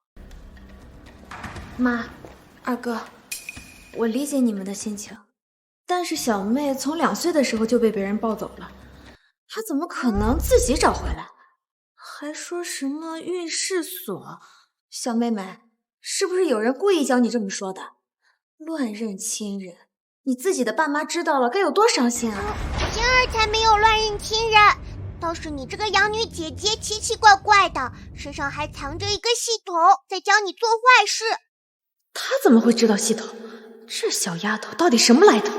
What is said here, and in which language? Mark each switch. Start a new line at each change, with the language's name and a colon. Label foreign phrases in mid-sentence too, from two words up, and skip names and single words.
Chinese: 媽，二哥，我理解你們的心情，但是小妹從2歲的時候就被別人抱走了，她怎麼可能自己找回來？還說什麼運勢鎖？小妹妹，是不是有人故意教你這麼說的？亂認親人，你自己的爸媽知道了該有多傷心啊！星兒才沒有亂認親人，倒是你這個養女姐姐奇奇怪怪的，身上還藏着一個系統，在教你做壞事。她怎麼會知道系統？這小丫頭到底什麼來頭？